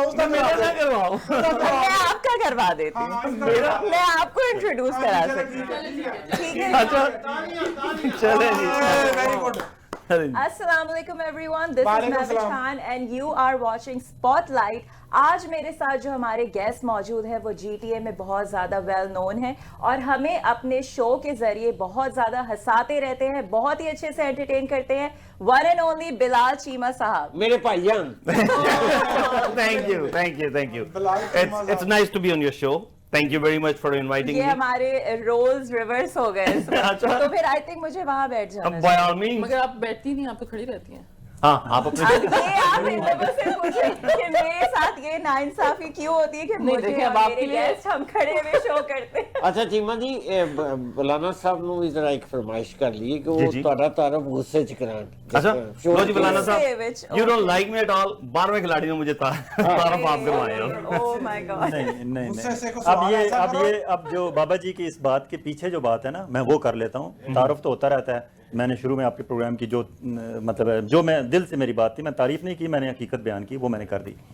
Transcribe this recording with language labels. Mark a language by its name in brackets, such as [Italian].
[Urdu] میں آپ کا کروا دیتی ہوں, میں آپ کو انٹروڈیوس کرا سکتی ہوں. ٹھیک ہے, چلے جی. [English] السلام علیکم everyone, this is Mehwish Khan and you are watching Spotlight. [Urdu] آج میرے ساتھ جو ہمارے گیسٹ موجود ہیں وہ جی ٹی اے میں بہت زیادہ ویل نون ہیں, اور ہمیں اپنے شو کے ذریعے بہت زیادہ ہنساتے رہتے ہیں, بہت ہی اچھے سے انٹرٹین کرتے ہیں. ون اینڈ اونلی بلال چیمہ صاحب. میرے بھائی جان. [English] Thank you, thank you, thank you. It's nice to be on your show. Thank you very much for inviting me. [Urdu] یہ ہمارے رولز ریورس ہو گئے, تو پھر آئی تھنک مجھے وہاں بیٹھ جانا [English] By all means. [Urdu] مگر آپ بیٹھتی نہیں, آپ تو کھڑی رہتی ہیں. ہاں آپ اپنے یہ آپ ان لوگوں سے پوچھیں کہ میرے ساتھ یہ ناانصافی کیوں ہوتی ہے کہ مجھے اور میرے گیسٹ ہم کھڑے ہوئے شو کرتے ہیں. [Punjabi] اچھا چیمہ جی, مولانا صاحب نو بھی ذرا ایک فرمائش کر لیے کہ وہ تہاڈا تعارف غصے چ کران. [Urdu] اچھا لو جی مولانا صاحب, [English] you don't like me at all. [Urdu] 12ویں کھلاڑی نے مجھے تعارف آپ کروایا. [English] Oh my God. [Urdu] نہیں, اب جو بابا جی کی اس بات کے پیچھے جو بات ہے نا, میں وہ کر لیتا ہوں. تعارف تو ہوتا رہتا ہے. میں نے شروع میں آپ کے پروگرام کی جو مطلب جو میں دل سے میری بات تھی, میں تعریف نہیں کی, میں نے حقیقت بیان کی, وہ میں نے کر دی.